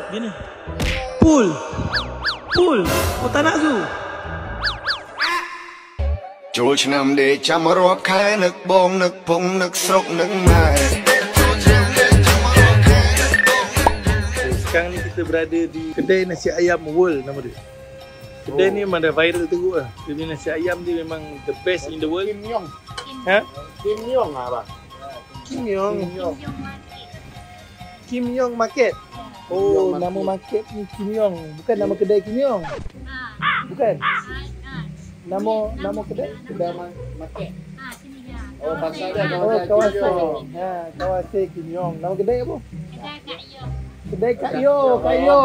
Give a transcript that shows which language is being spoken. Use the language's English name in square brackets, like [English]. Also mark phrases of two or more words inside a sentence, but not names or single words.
[Malay] Gini. Pool. Pool. Oh tak nak zoo. [Khmer] ចូលឆ្នាំដេកចាំរាប់ខែនឹកបងនឹកពងនឹកស្រុកនឹកម៉ែ [Malay] Sekarang ni kita berada di kedai nasi ayam World nama dia. Kedai ni memang dah viral teruk lah. Dia punya nasi ayam dia memang [English] the best in the world. [Malay] Kim Yong. Kim Yong lah bang. Kim Yong. Kim Yong Market. Oh, nama market ni Kim Yong. Bukan nama kedai Kim Yong. Bukan. Nama kedai? Kedai market. Oh, pasal dia kawasan. Kawasan Kim Yong. Nama kedai apa? Kedai Kak Yo. Kak Yo.